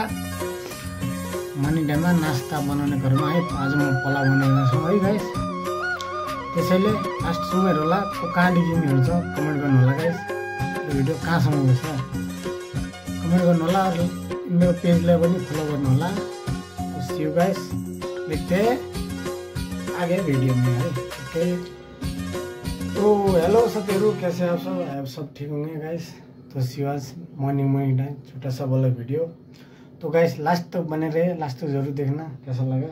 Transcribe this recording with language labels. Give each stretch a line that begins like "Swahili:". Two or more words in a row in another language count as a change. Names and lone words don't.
English: morning time
Nepali: नास्ता बनाउने क्रममा है आज म पलाउ बनाउने छु है गाइस। त्यसैले लास्टसम्म हेर्नु होला, कहाँदेखि हेर्छ कमेन्ट गर्नु होला गाइस। यो भिडियो कहाँसम्म गएछ कमेन्ट गर्नु होला, मेरो पेजलाई पनि फलो गर्नु होला।
English: see you guys,
Hindi: देखते आगे वीडियो में है। ओके, तो हेलो साथीहरू, कैसे आप सब ठीक होंगे गाइस। तो शिवाज
English: morning time
Hindi: छोटा सा वाला वीडियो। तो गाइस लास्ट तक बने रहे, लास्ट तक जरूर देखना कैसा लगा।